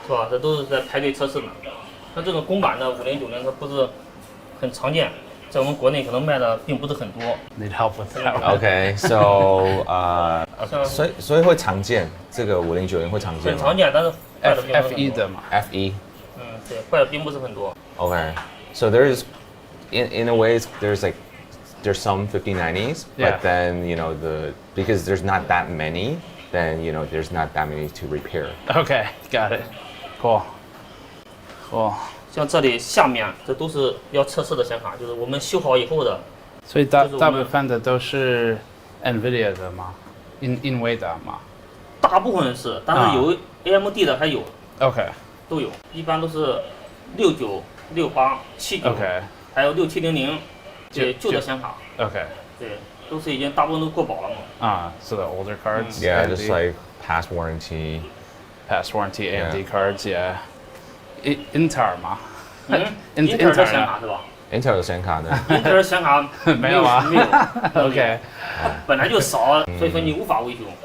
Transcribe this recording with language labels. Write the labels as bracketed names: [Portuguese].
[Chinese] 是吧？这都是在排队测试的。像这种公版的5090，它不是很常见，在我们国内可能卖的并不是很多。 [English] Need help with that? Okay, so [Chinese] 所以会常见，这个5090会常见吗？很常见，但是坏的并不是很多。 FE 的嘛。 FE。嗯，对，坏的并不是很多。 [English] Okay, so there's in a way there's some 5090s, but then because there's not that many, then there's not that many to repair. Okay, got it. Cool. [Chinese] 像这里下面这都是要测试的显卡，就是我们修好以后的。所以大部分的都是 NVIDIA 的吗？NVIDIA 吗？大部分是，但是有 AMD 的还有。 [English] OK。 [Chinese] 都有，一般都是69、68、79，还有6700，这旧的显卡。 [English] OK。 [Chinese] 对，都是已经大部分都过保了嘛。 [English] So the older cards. Yeah, just like past warranty. Past warranty AMD cards, yeah. [Chinese] Intel 吗？Intel 的显卡是吧？Intel 的显卡呢？Intel 显卡没有啊？没有。 [English] OK。 [Chinese] 本来就少，所以说你无法维修。